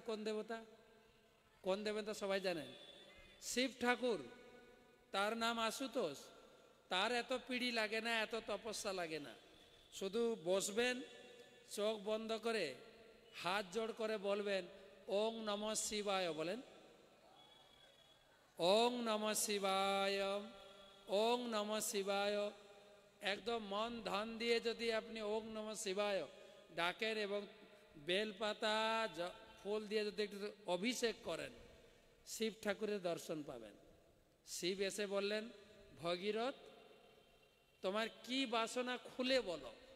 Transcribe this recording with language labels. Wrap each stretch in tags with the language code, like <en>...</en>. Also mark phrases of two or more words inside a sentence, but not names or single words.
<bn>কোন দেবতা? কোন দেবতা সবাই জানেন? শিব ঠাকুর, তার নাম আশুতোষ। তার এত পিড়ি লাগে না, এত তপস্যা লাগে না, শুধু বসবেন চোখ বন্ধ করে, হাত জোড় করে বলবেন</bn> <sa>ওং নমঃ শিবায়। বলেন ওং নমঃ শিবায়, ওং নমঃ শিবায়।</sa> <bn>একদম মন ধ্যান দিয়ে যদি আপনি</bn> <sa>ওং নমঃ শিবায়</sa> <bn>ডাকেন এবং বেলপাতা ফুল দিয়ে যদি একটু অভিষেক করেন, শিব ঠাকুরের দর্শন পাবেন। শিব এসে বললেন, ভগীরথ, তোমার কি বাসনা খুলে বলো।</bn>